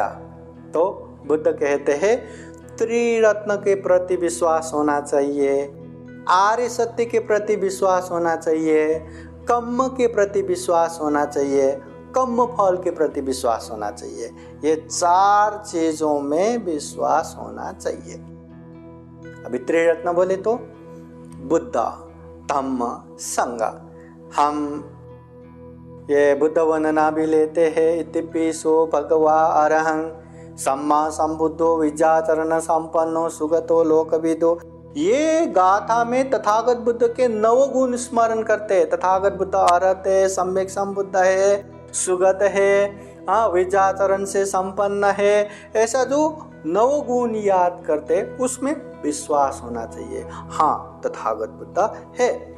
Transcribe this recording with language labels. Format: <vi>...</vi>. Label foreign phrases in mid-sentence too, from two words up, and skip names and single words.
<hi>तो बुद्ध कहते हैं त्रिरत्न के प्रति विश्वास होना चाहिए, आर्य सत्य के प्रति विश्वास होना चाहिए, कर्म के प्रति विश्वास होना चाहिए, कर्म फल के प्रति विश्वास होना चाहिए। ये 4 चीजों में विश्वास होना चाहिए। अभी त्रिरत्न बोले तो बुद्ध धम्म संघ। हम ये बुद्ध वंदना भी लेते हैं।</hi> <pi>इतिपिसो भगवा अरहं सम्मा संबुद्धो विद्याचरण संपन्नो सुगतो लोकविदो।</pi> <hi>ये गाथा में तथागत बुद्ध के 9 गुण स्मरण करते हैं। तथागत बुद्ध अरहत है, सम्यक संबुद्ध है, सुगत है, विद्याचरण से संपन्न है। ऐसा जो 9 गुण याद करते उसमें विश्वास होना चाहिए, हाँ तथागत बुद्ध है।</hi>